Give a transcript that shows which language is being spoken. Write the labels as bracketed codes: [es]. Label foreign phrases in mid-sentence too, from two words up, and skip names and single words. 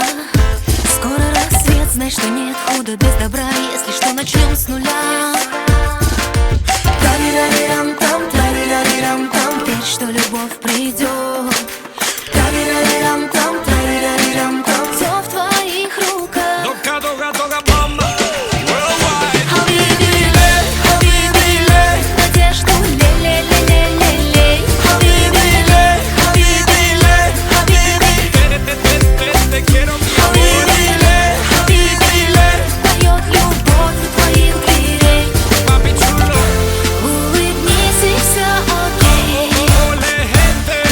[ru] Скоро рассвет, знай, что нет худа без добра. Если что, начнем с нуля. Тарирарирам-там, тарирарирам-там, верь, что любовь придет. Тарирарирам-там, тарирарирам-там, все в твоих руках. Doga, doga, doga, mama. Worldwide. [ar] Habibi ley, Habibi ley, [ru] надежду лей-лей-лей-лей-лей. [ar] Habibi ley, Habibi ley, Habibi. [es] Te quiero, mi amor. [ar] Habibi ley, Habibi ley, [ru] поет любовь у твоих дверей. [es] Papi chulo. [ru] Улыбнись и все окей. [es] Ole, gente.